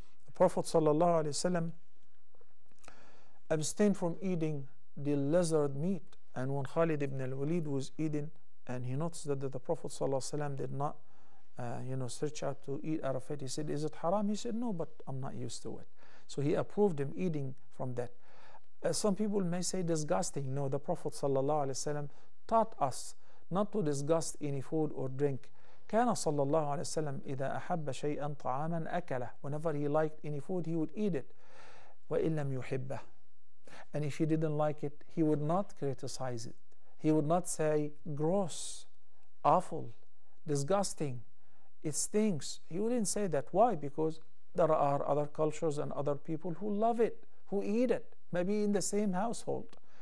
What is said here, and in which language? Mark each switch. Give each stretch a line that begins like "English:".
English: The Prophet sallallahu alaihi wasallam abstained from eating the lizard meat, and when Khalid ibn al-Walid was eating, and he noticed that the Prophet ﷺ did not search out to eat out of it, he said, is it haram? He said, no, but I'm not used to it. So he approved him eating from that. Some people may say disgusting. No, the Prophet ﷺ taught us not to disgust any food or drink.
Arabic: كان صلى الله عليه وسلم إذا أحب شيئا طعاما أكله.
English: Whenever he liked any food, he would eat it.
Arabic: وإن لم يحبه.
English: And if he didn't like it, he would not criticize it. He would not say gross awful, disgusting, it stinks. He wouldn't say that. Why? Because there are other cultures and other people who love it, who eat it, maybe in the same household.